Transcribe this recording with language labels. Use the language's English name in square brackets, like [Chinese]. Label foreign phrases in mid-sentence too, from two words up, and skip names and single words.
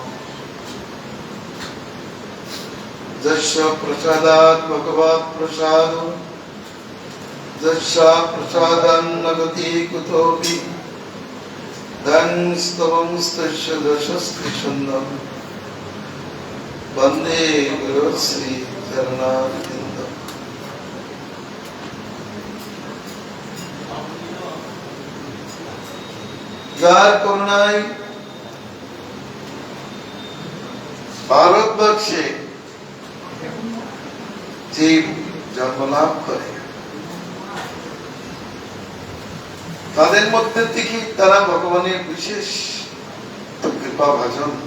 [Sanskrit] जस्य प्रसादात् भगवत् प्रसाद, जस्य प्रसादान्न गति कुतोऽपि, धन्यस्तवंस्तस्य दशस्ति छन्दं, वन्दे गुरु श्री चरणारविन्दम्। [Bangla] যার করুণায় ভারতবর্ষে জীব জন্মলাভ করে, তাদের মধ্যে থেকে তারা ভগবানের বিশেষ কৃপা ভাজন।